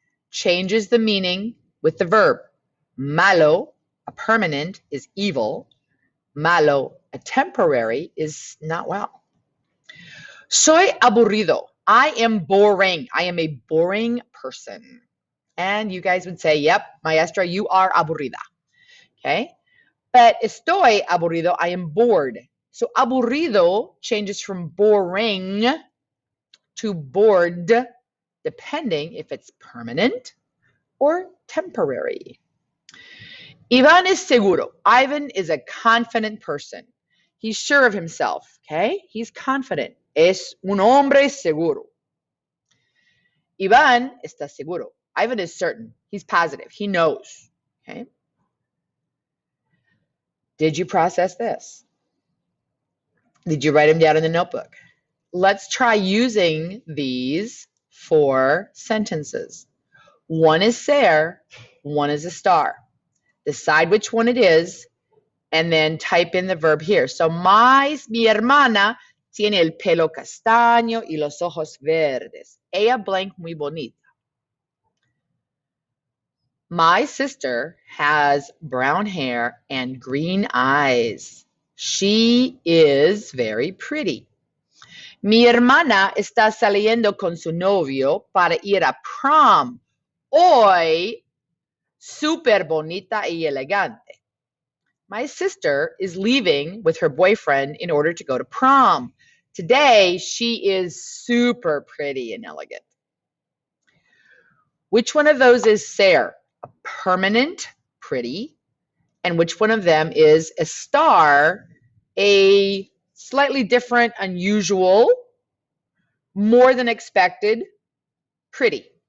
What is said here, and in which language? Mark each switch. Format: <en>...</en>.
<en>Changes the meaning with the verb. Malo, a permanent, is evil. Malo, a temporary, is not well.</en> <es>Soy aburrido.</es> <en>I am boring. I am a boring person. And you guys would say, yep, maestra, you are aburrida. Okay? But</en> <es>estoy aburrido,</es> <en>I am bored. So aburrido changes from boring to bored, depending if it's permanent or temporary. Ivan is seguro. Ivan is a confident person. He's sure of himself, okay? He's confident.</en> <es>Es un hombre seguro. Ivan está seguro.</es> <en>Ivan is certain. He's positive. He knows, okay? Did you process this? Did you write them down in the notebook? Let's try using these 4 sentences. One is ser, one is a star. Decide which one it is and then type in the verb here.</en> <es>So mi hermana tiene el pelo castaño y los ojos verdes. Ella blank muy bonita.</es> <en>My sister has brown hair and green eyes. She is very pretty.</en> <es>Mi hermana está saliendo con su novio para ir a prom. Hoy, súper bonita y elegante.</es> <en>My sister is leaving with her boyfriend in order to go to prom. Today, she is super pretty and elegant. Which one of those is ser? A permanent, pretty, and which one of them is a star, a slightly different, unusual, more than expected, pretty?</en>